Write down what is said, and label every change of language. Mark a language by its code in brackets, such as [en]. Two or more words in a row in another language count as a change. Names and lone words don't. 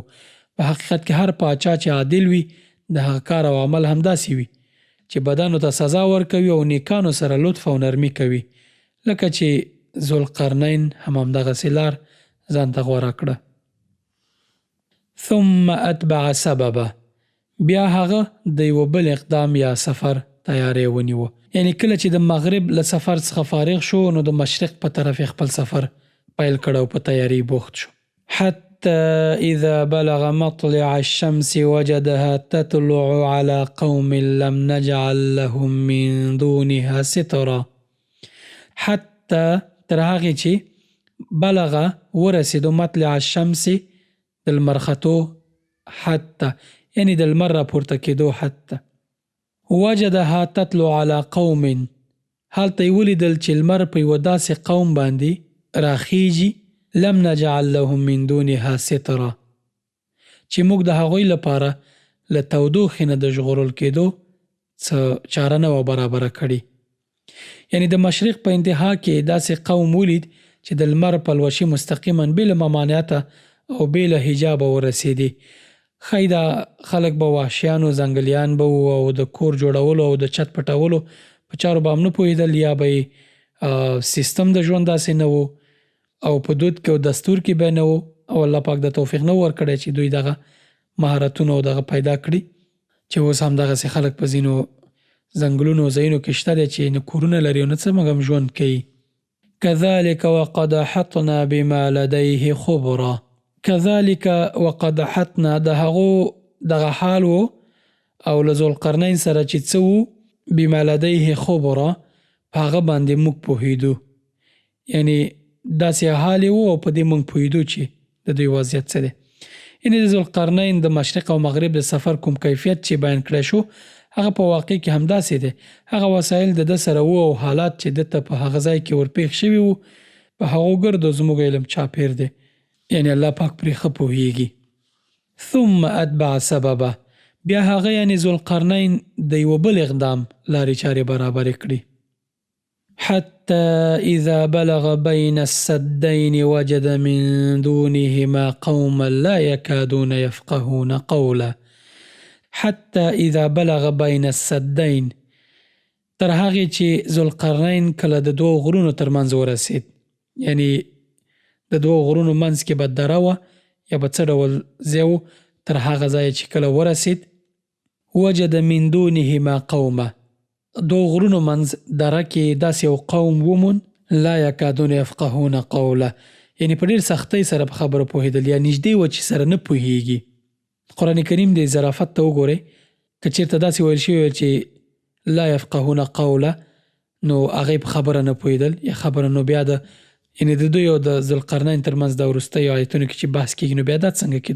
[ps] په حقیقت کې هر پاچا چې عادل وي د هغه کار او عمل همداسې وي چې بدانو ته سزا ورکوي او نیکانو سره لطف او نرمي کوي، لکه چې ذوالقرنین همدغسې لار ځان ته غوره کړه. [ar] ثم اتبع سببا [ps] بیا هغه د یو بل اقدام یا سفر تیاری ونیوه. یعنی کله چې د مغرب له سفر څخه فارغ شو نو د مشرق په طرف خپل سفر پیل کړ او په تیاری بوخت شو. [ar] حتى إذا بلغ مطلع الشمس وجدها تطلع على قوم لم نجعل لهم من دونها سترا. [ps] حتى تر هغې چې بلغ ورسېدو [ar] مطلع الشمس [ps] د لمر ختو، حتى یعنی د لمر راپورته کېدو، [ar] حتى وجدها تطلع على قوم [ps] هلته یې ولیدل چې لمر په یوه داسې قوم باندې راخیږي [ar] لم نجعل لهم من دونها سترا [ps] چې موږ د هغوی لپاره له تودوخې نه د ژغورل کېدو څه چاره نه وه برابره کړې. یعنی د مشرق په انتها کې داسې قوم ولید چې د لمر پلوشې مستقیما بې له ممانعته او بې له حجابه ورسېدې. ښایي دا خلک به وحشیان و ځنګلیان به وو او د کور جوړولو او د چت پټولو په چارو به هم نه پوهېدل، یا به یې سیستم د ژوند داسې نه و او په دود کې او دستور کې به نه و او الله پاک د توفیق نه ورکړی چې دوی دغه مهارتونه او دغه پیدا کړي چې اوس هم دغسې خلک په ځینو ځنګلونو او ځایونو کې شته دی چې نه کورونه لري او نه څه مګم ژوند کوي. [ar] كذلك وقد احطنا بما لديه خبرا. كذلك وقد احطنا [ps] د هغو دغه حال و او له ذوالقرنین سره چې څه و [ar] بما لديه خبرا [ps] په هغه باندې موږ پوهېدو. یعنی داسې حال و او په دې موږ پوهېدو چې د دوی وضعیت څه دی. یعنی د ذوالقرنین د مشرق او مغرب د سفر کوم کیفیت چې بیان کړی شو هغه په واقع کې همداسې دی. هغه وسایل د ده سره وو او حالات چې ده ته په هغه ځای کې ورپېښ شوي وو په هغو ګردو زموږ علم چاپېر دی. یعنی الله پاک پرې ښه پوهېږي. [ar] ثم اتبع سببه [ps] بیا هغه یعنی ذوالقرنین د یوه بل اقدام لارې چارې برابرې کړي. [ar] حتى إذا بلغ بين السدين وجد من دونهما قوما لا يكادون يفقهون قولا. حتى إذا بلغ بين السدين [ps] تر هغې چې ذوالقرنین کله د دوو غرونو ترمنځ ورسېد، یعنی د دوو غرونو منځ کې به دره وه یا به څه ډول ځای و، تر هغه ځایه چې کله ورسېد [ar] وجد من دونهما قوما [ps] دو غرونو منځ دره کې داسې یو قوم ومون [ar] لا یکادون یفقهون قوله، [ps] یعنی په ډېر سختۍ سره په خبره پوهېدل یا نږدې و چې سره نه پوهېږي. قرآن کریم د ظرافت ته وګورئ، که چېرته داسې ویل شوي وی چې [ar] لا یفقهون قوله [ps] نو هغې په خبره نه پوهېدل یا خبره نو بیا د یعنی د دوی او د ذوالقرنین ترمنځ د وروستیو آیتونو کې چې بحث کېږي نو بیا دا څنګه کېدو.